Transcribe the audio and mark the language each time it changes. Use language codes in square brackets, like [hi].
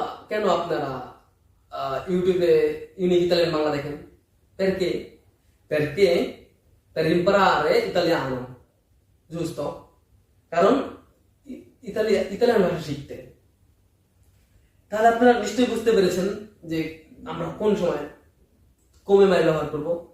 [bn] কেন আপনারা ইউটিউবে ইউনিক ইতালিয়ান বাংলা দেখেন? [it] Perché? Perché per imparare italiano, giusto? [bn] কারণ ইতালিয়ান ভাষা শিখতে। তাহলে আপনারা নিশ্চয়ই বুঝতে পেরেছেন যে আমরা কোন সময় come mai ব্যবহার করব।